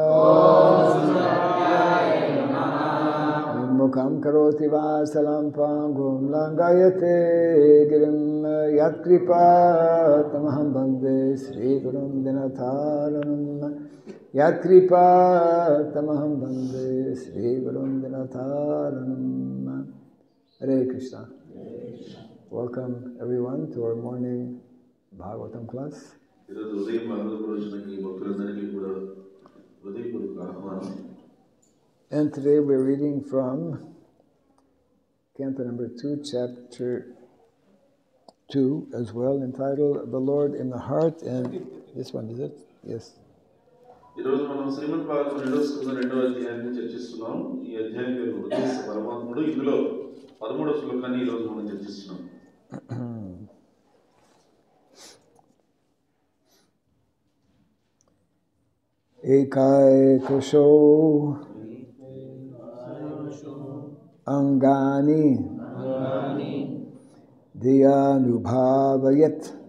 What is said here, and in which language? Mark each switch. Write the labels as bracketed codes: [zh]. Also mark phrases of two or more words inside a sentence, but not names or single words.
[sa] मूकं करोति वाचालं पङ्गुं लङ्घयते गिरिं यत्कृपा तमहं वन्दे श्री गुरुं दीनतारणम्. यत्कृपा तमहं वन्दे श्री गुरुं दीनतारणम्. हरे कृष्ण. [en] Welcome everyone to our morning Bhagavatam class. And today we're reading from Canto number 2, chapter 2 as well, entitled The Lord in the Heart. And this one, is it? Yes. [te] ఈరోజు మనం శ్రీమద్ భాగవతం 2వ స్కందం 2వ అధ్యాయాన్ని చర్చిస్తున్నాం. ఈ అధ్యాయం పేరు ఉద్దేశ పరమాత్ముడు. ఇందులో 13వ శ్లోకాన్ని ఈరోజు మనం చర్చిస్తున్నాం. [sa] एकैकशो अङ्गानि धियानुभावयेत्